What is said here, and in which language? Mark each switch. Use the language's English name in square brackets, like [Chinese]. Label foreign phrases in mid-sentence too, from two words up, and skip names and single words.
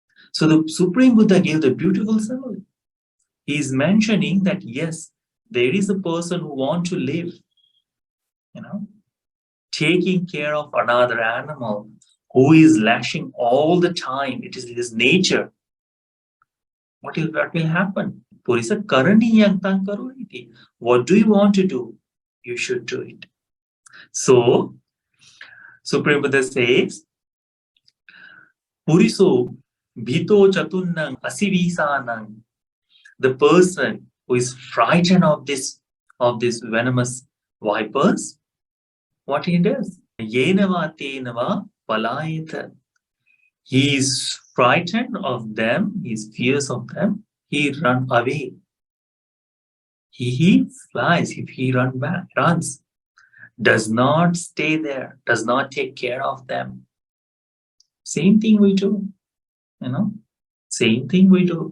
[English] So the Supreme Buddha gave the beautiful simile. He is mentioning that yes, there is a person who wants to live, taking care of another animal who is lashing all the time. It is his nature. What will happen? [Pali] Purisa karani yantang karo iti. [English] What do you want to do? You should do it. So, Supreme Buddha says, [Pali] Puriso bhito chatunnang asivisanang. [English] The person who is frightened of this venomous vipers, what he does? [Pali] Yenava tenava palayeta. [English] He is frightened of them, he is fierce of them, he runs away. He flies, if he runs, does not stay there, does not take care of them. Same thing we do, same thing we do.